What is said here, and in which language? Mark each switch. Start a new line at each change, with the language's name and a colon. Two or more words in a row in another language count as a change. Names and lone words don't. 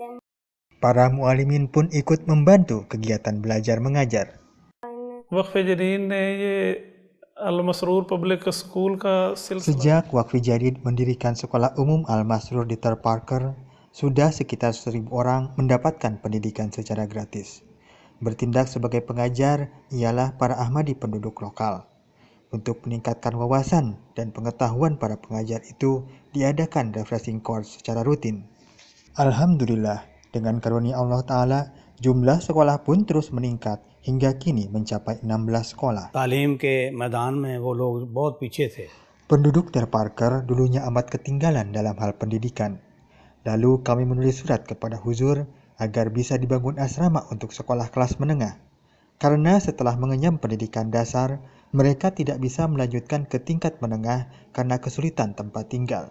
Indonesian: Para mu'alimin pun ikut membantu kegiatan belajar mengajar.
Urdu: वक्फ जदीद ने ये अल-मसरूर पब्लिक स्कूल का सिलसिला
Indonesian: Sejak Waqfi Jadid mendirikan Sekolah Umum Al-Masrur di Ter Parker, sudah sekitar 1.000 orang mendapatkan pendidikan secara gratis. Bertindak sebagai pengajar ialah para Ahmadi penduduk lokal. Untuk meningkatkan wawasan dan pengetahuan para pengajar itu, diadakan
English: refreshing course
Indonesian: secara rutin. Alhamdulillah, dengan karunia Allah Ta'ala, jumlah sekolah pun terus meningkat hingga kini mencapai 16 sekolah.
Urdu: तालीम के मैदान में वो लोग बहुत पीछे थे.
Indonesian: Penduduk Ter Parker dulunya amat ketinggalan dalam hal pendidikan. Lalu kami menulis surat kepada Huzur agar bisa dibangun asrama untuk sekolah kelas menengah. Karena setelah mengenyam pendidikan dasar, mereka tidak bisa melanjutkan ke tingkat menengah karena kesulitan tempat tinggal.